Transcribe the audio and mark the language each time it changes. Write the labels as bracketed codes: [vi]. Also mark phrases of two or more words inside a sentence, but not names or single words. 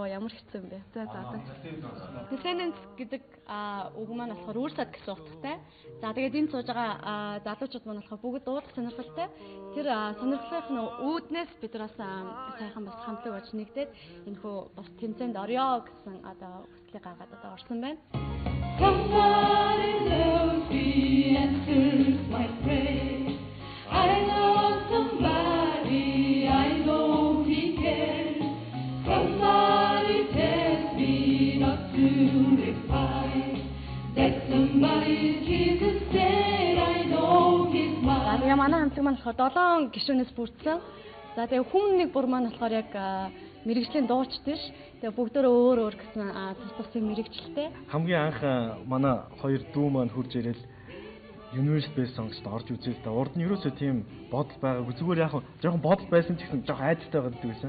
[mn] Ямар хэцүү юм бэ. За. Descendants гэдэг үг маань болохоор үрсад гэсэн утгатай. За тэгээд энд сууж байгаа залуучууд маань болохоор бүгд дуулах сонирхолтой. Тэр сонирхлын үүднээс бид бас сайхан бас хамтлаг болж нэгдээд энэхүү бас тэмцээнд орё гэсэн хүслийг гаргаад орсон байна. [en] Somebody loves me, answers my prayer. I love somebody, I know he cares. Somebody tells me not to reply. That somebody Jesus said, I know he's mine. [mn] За манай хамтлаг маань болохоор 7 гишүүнээс бүрдсэн. За тэгээ хүн нэг бүр маань болохоор яг мэрэгжлийн дуучид ш. Тэгээ бүгдөө өөр гэсэн тус мэрэгчлээ. Хамгийн анх манай хоёр дүү маань хурж ирэл Universe Best Songs-д орж үзээ л да. Урд нь ерөөсөө тийм бодол байгаагүй. Зүгээр яг жоохон бодол байсан ч гэсэн жоохон айдтай байдаг гэсэн.